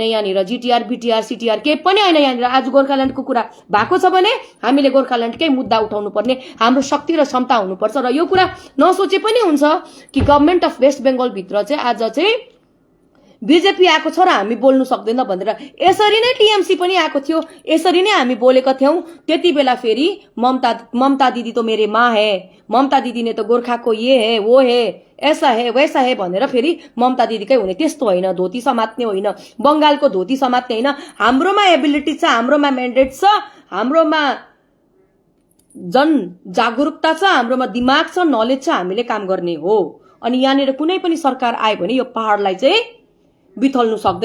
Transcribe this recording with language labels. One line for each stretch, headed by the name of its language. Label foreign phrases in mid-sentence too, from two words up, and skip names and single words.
Nepali: यहाँनिर जिटिआर बिटिआर सिटिआर केही पनि होइन। यहाँनिर आज गोर्खाल्यान्डको कुरा भएको छ भने हामीले गोर्खाल्यान्डकै मुद्दा उठाउनु पर्ने हाम्रो शक्ति र क्षमता हुनुपर्छ। र यो कुरा नसोचे पनि हुन्छ कि गभर्नमेन्ट अफ वेस्ट बेंगल भित्र चाहिँ आज चाहिँ बीजेपी आएको छ र हामी बोल्नु सक्दैन भनेर यसरी नै टीएमसी पनि आएको थियो, यसरी नै हामी बोलेका थियौं। त्यति बेला फेरि
Hindi: ममता दीदी तो मेरे माँ है, ममता दीदी ने तो गोर्खा को ये है वो है ऐसा है वैसा है
Nepali: भनेर फेरि ममता दीदीकै हुने। त्यस्तो होइन, धोती समात्ने होइन, बंगालको धोती समात्ने होइन। हाम्रोमा एबिलिटी छ, हाम्रोमा म्यान्डेट छ, हाम्रोमा जन जागरुकता छ, हाम्रोमा दिमाग छ, नलेज छ, हामीले काम गर्ने हो। अनि यहाँनिर कुनै पनि सरकार आयो भने यो पहाडलाई चाहिँ बिथल्नु सक्दैन।